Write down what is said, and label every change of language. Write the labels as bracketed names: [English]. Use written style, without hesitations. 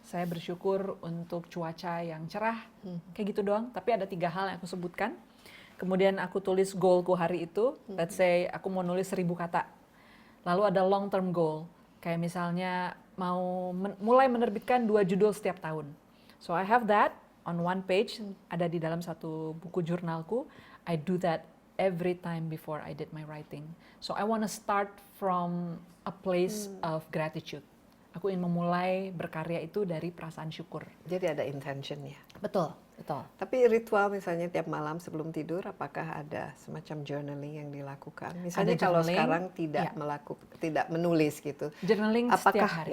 [Indonesian] Saya bersyukur untuk cuaca yang cerah. Kayak gitu doang. Tapi ada 3 hal yang aku sebutkan. Kemudian aku tulis goalku hari itu. [English] Let's say [Indonesian] aku mau nulis 1000 kata. Lalu ada long term goal. Kayak misalnya mau mulai menerbitkan 2 judul setiap tahun. [English] So I have that on one page. [Indonesian] Ada di dalam satu buku jurnalku. [English] I do that every time before I did my writing. So I want to start from a place of gratitude. [Indonesian] Aku ingin memulai berkarya itu dari perasaan syukur. Jadi ada intentionnya. Betul. Tapi ritual misalnya tiap malam sebelum tidur, apakah ada semacam journaling yang dilakukan? Misalnya Ada kalau journaling, sekarang tidak menulis gitu. Journaling Apakah setiap hari.